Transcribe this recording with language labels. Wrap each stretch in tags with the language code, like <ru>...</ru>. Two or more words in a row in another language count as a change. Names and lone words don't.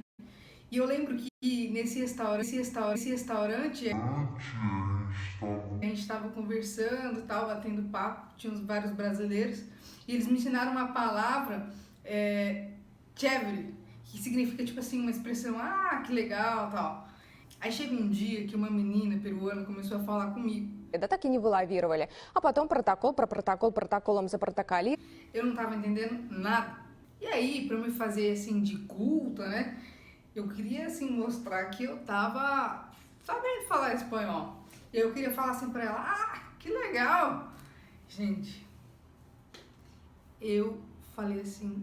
<pt>E eu lembro que nesse restaurante a gente estava conversando, tal, batendo papo, tinha vários brasileiros, e eles me ensinaram uma palavra, chévere, que significa tipo assim, uma expressão, que legal, tal. Aí chega um dia que uma menina peruana começou a falar comigo.</pt> <ru>Да так и не вылавировали. А потом протоколом запротоколировали.</ru> <pt>Eu não estava entendendo nada. E aí, para me fazer assim de culta, né? Eu queria assim mostrar que eu tava sabendo falar espanhol. E eu queria falar assim pra ela, que legal. Gente, eu falei assim,</pt>